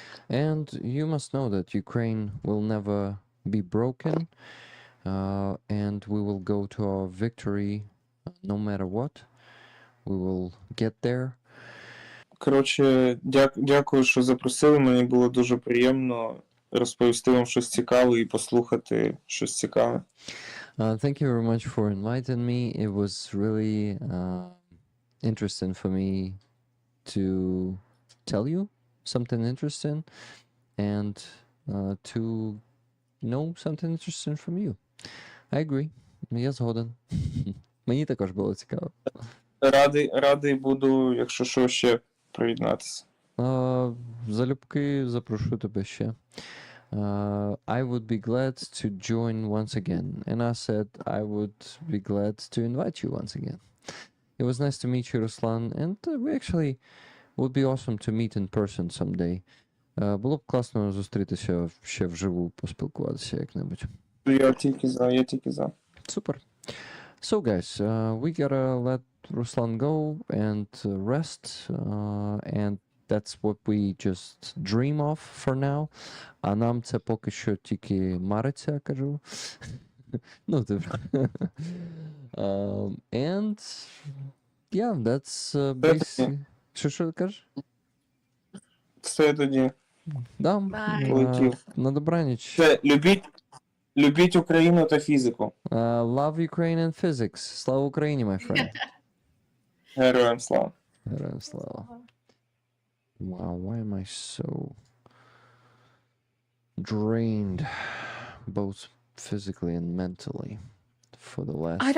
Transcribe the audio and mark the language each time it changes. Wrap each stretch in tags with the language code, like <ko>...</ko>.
<en>And you must know that Ukraine will never be broken, and we will go to our victory no matter what. We will get there.</en> <uk>Коротше, дякую, що запросили. Мені було дуже приємно розповісти вам щось цікаве і послухати щось цікаве.</uk> <en>Thank you very much for inviting me. It was really interesting for me to tell you something interesting and to know something interesting from you. I agree.</en> <uk>Я згоден. Мені також було цікаво. Радий буду, якщо що, ще приєднатися. Залюбки запрошу тебе ще.</uk> <en>I would be glad to join once again. And I said I would be glad to invite you once again. It was nice to meet you, Ruslan, and we actually would be awesome to meet in person someday.</en> <uk>Було б класно зустрітися ще вживу, поспілкуватися як-небудь. Я тільки за.</uk> <en>Super. So guys, we gotta let Ruslan go and rest, and that's what we just dream of for now.</en> <uk>А нам це поки що тільки мариться, кажу.</uk> <en>Ну, and yeah, that's basically...</en> <uk>Що кажеш? Все тоді. Да,</uk> <en>Bye.</en> <uk>на добраніч. Все, любіть Україну та фізику.</uk> <en>Love Ukraine and physics.</en> <uk>Слава Україні,</uk> <en>my friend.</en> <uk>Героям слава. Героям слава.</uk> <en>Wow, why am I so drained, both physically and mentally, for the last...</en>